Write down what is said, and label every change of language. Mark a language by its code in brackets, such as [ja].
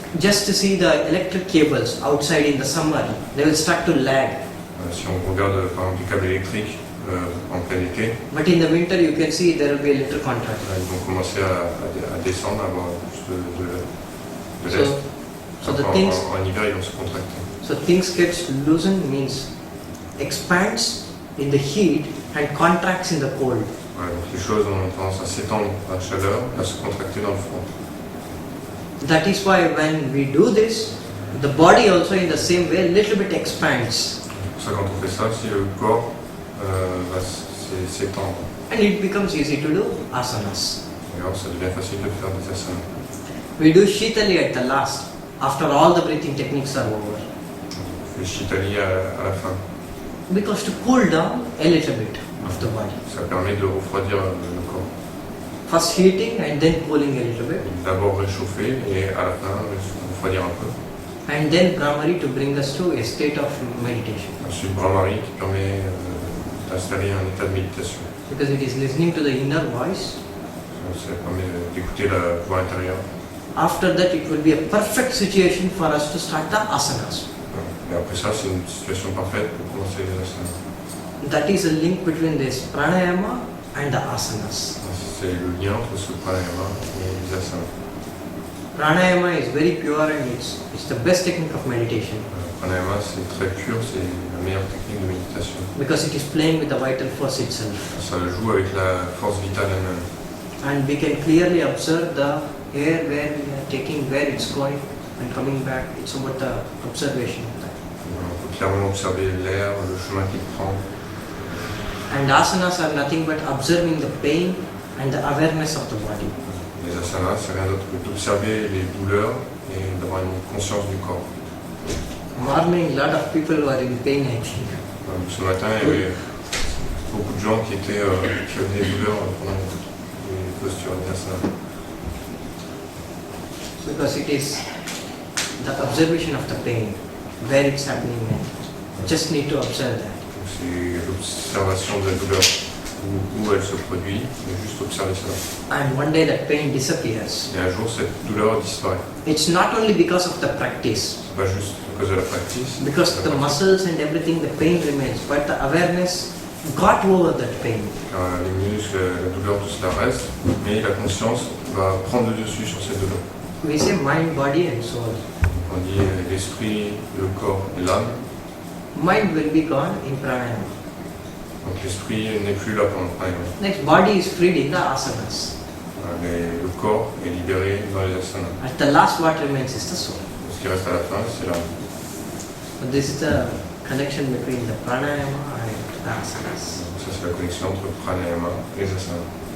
[en] Just to see the electric cables outside in the summer, they will start to lag. [fr] Si on regarde par exemple des câbles électriques en plein été, [en] But in the winter you can see there will be a little contract. [fr] ils vont commencer à descendre, à avoir plus de lest. [en] So the things, [fr] En hiver, ils vont se contracter. [en] so things gets loosened means expands in the heat and contracts in the cold. [fr] Ouais, donc les choses ont tendance à s'étendre à la chaleur et à se contracter dans le froid. [en] That is why when we do this, the body also in the same way a little bit expands. [fr] Pour ça, quand on fait ça, si le corps va s'étendre, [en] And it becomes easy to do asanas. [fr] et alors ça devient facile de faire des asanas. [en] We do shitali at the last, after all the breathing techniques are over. [fr] On fait Shitali à la fin. [en] Because to cool down a little bit of the body. [fr] Ça permet de refroidir le corps. [en] First heating and then cooling a little bit. [fr] D'abord réchauffer et à la fin refroidir un peu. [en] And then Brahmari to bring us to a state of meditation. [fr] Ensuite Brahmari qui permet d'installer un état de méditation. [en] Because it is listening to the inner voice. [fr] Ça permet d'écouter la voix intérieure. [en] After that it will be a perfect situation for us to start the asanas. [fr] Et après ça, c'est une situation parfaite pour commencer les asanas. [en] That is a link between this pranayama and the asanas. [fr] C'est le lien entre ce pranayama et les asanas. [en] Pranayama is very pure and it's the best technique of meditation. [fr] Pranayama, c'est très pur, c'est la meilleure technique de méditation. [en] Because it is playing with the vital force itself. [fr] Ça joue avec la force vitale elle-même. [en] And we can clearly observe the air where we are taking, where it's going and coming back. It's about the observation of that. [fr] On peut clairement observer l'air, le chemin qu'il prend. [en] And asanas are nothing but observing the pain and the awareness of the body. [fr] Les asanas, c'est rien d'autre que d'observer les douleurs et d'avoir une conscience du corps. [en] Morning, lot of people who are in pain, I think. [fr] Ce matin, il y avait beaucoup de gens qui avaient des douleurs pendant les postures des asanas. [en] Because it is the observation of the pain, where it's happening, and just need to observe that. [fr] C'est l'observation de la douleur, où elle se produit, mais juste observer ça. [en] And one day that pain disappears. [fr] Et un jour, cette douleur disparaît. [en] It's not only because of the practice, [fr] C'est pas juste à cause de la pratique. [en] because the muscles and everything, the pain remains, but the awareness got over that pain. [fr] Car les muscles, la douleur, tout cela reste, mais la conscience va prendre le dessus sur cette douleur. [en] We say mind, body and soul. [fr] On dit l'esprit, le corps et l'âme. [en] mind will be gone in pranayama. [fr] Donc l'esprit n'est plus là pendant le pranayama. [en] Next, body is freed in the asanas. [fr] Le corps est libéré dans les asanas. [en] At the last, what remains is the soul. [fr] Ce qui reste à la fin, c'est l'âme. [en] So this is the connection between the pranayama and the asanas. [fr] Donc ça, c'est la connexion entre pranayama et les asanas.